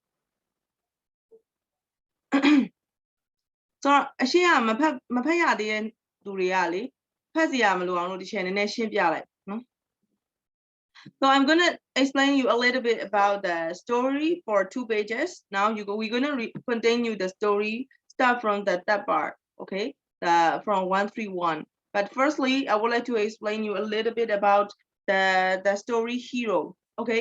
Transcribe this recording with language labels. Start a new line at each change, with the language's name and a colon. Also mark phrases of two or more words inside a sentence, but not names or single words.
Burmese: ဆိုတော့အရှင်းကမဖတ်ရသေးတဲ့သူတွေကလေဖတ်စီရမလို့အောင်လို့ဒီချက်နည်းနည်းရှင်းပြလိုက်နော်
English: So I'm going to explain you a little bit about the story for 2 pages. Now we're going to continue the story start from the that part, okay? From 131. But firstly, I would like to explain you a little bit about the story hero, okay?